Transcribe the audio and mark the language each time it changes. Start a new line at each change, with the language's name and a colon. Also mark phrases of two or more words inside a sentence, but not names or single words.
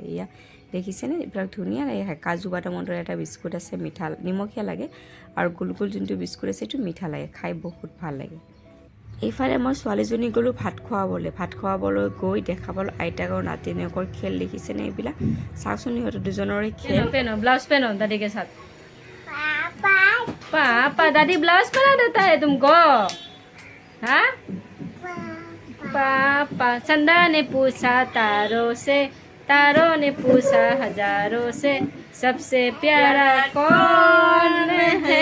Assamese: এয়া দেখিছেনে, এইবিলাক ধুনীয়া লাগে খায়। কাজু বাদামৰ দৰে এটা বিস্কুট আছে, মিঠা নিমখীয়া লাগে, আৰু গোল গোল যোনটো বিস্কুট আছে সেইটো মিঠা লাগে, খাই বহুত ভাল লাগে। এইফালে মই ছোৱালীজনী গ'লোঁ ভাত খোৱাবলৈ গৈ দেখা পালোঁ আইতাক আৰু নাতিনীয়েকৰ খেল। দেখিছেনে এইবিলাক, চাওকচোন সিহঁতৰ দুজনৰে খেল।
Hindi: ब्लाउज पहनो दादी के साथ। पापा दादी ब्लाउज पहना देता है तुमको। हाँ पापा। चंदा ने पूछा तारों ने पूछा हजारों से, सबसे प्यारा कौन है?